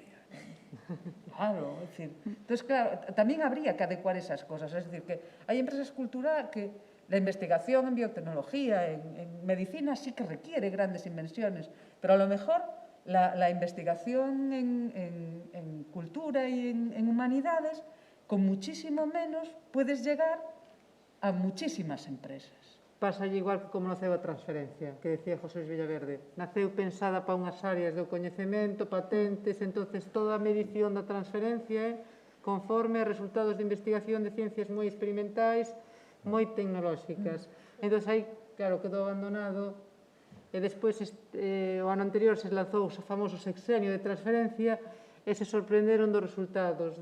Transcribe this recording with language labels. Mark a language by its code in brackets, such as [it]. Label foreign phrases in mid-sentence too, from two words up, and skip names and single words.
[es] Claro, es decir, entonces, claro, también habría que adecuar esas cosas, es decir, que hay empresas culturales que la investigación en biotecnología, en medicina, sí que requiere grandes inversiones, pero a lo mejor la investigación en cultura y en humanidades, con muchísimo menos puedes llegar a muchísimas empresas. [gl] Pasa igual que como naceu a transferencia, que decía José Luis Villaverde. Naceu pensada para unhas áreas do coñecemento, patentes, entonces toda a medición da transferencia é conforme a resultados de investigación de ciencias moi experimentais, moi tecnolóxicas. Entón, aí, claro, quedou abandonado e despois o ano anterior se lanzou o famoso sexenio de transferencia e se sorprenderon dos resultados.